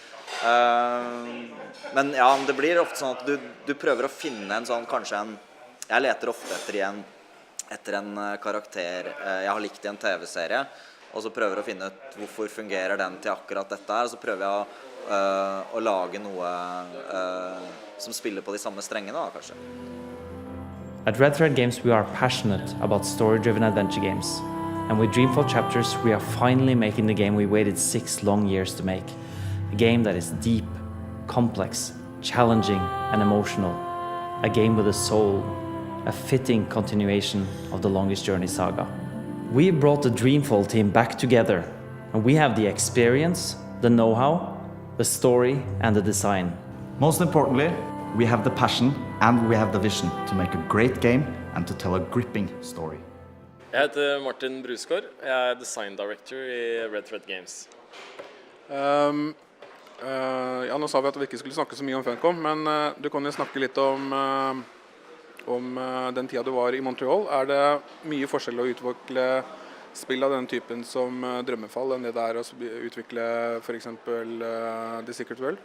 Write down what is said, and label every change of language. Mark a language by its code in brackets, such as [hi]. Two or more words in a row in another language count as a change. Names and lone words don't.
[no] Men ja, det blir ofte sånn at du prøver å finne en sånn, jeg leter ofte etter en karakter jeg har likt i en TV-serie, og så prøver jeg å finne ut hvorfor fungerer den til akkurat dette her, og så prøver jeg å lage noe som spiller på de samme strengene, da, kanskje. [en] At Red Thread Games, we are passionate about story-driven adventure games. And with Dreamfall Chapters, we are finally making the game we waited 6 long years to make. A game that is deep, complex, challenging, and emotional. A game with a soul. A fitting continuation of the Longest Journey saga. We brought the Dreamfall team back together, and we have the experience, the know-how, the story, and the design. Most importantly, we have the passion and we have the vision to make a great game and to tell a gripping story. [no] Jeg heter Martin Brusgaard. Jeg er [en] design director [no] i Red Thread Games. Ja, nå sa vi at vi ikke skulle snakke så mye om Funcom, men du kan jo snakke litt om den tida du var i Montreal. Er det mye forskjell å utvikle spill av den typen som Drømmefall enn det der å utvikle for eksempel The Secret World?